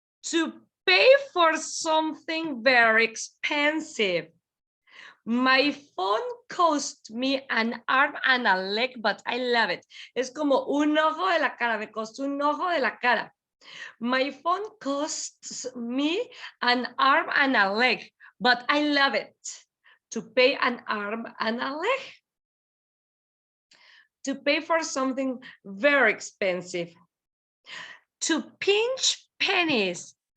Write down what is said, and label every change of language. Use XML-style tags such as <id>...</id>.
<en>To pay for something very expensive. My phone cost me an arm and a leg, but I love it.</en> <es>Es como un ojo de la cara, me costó un ojo de la cara.</es> <en>My phone costs me an arm and a leg, but I love it. To pay an arm and a leg. To pay for something very expensive. To pinch pennies.</en>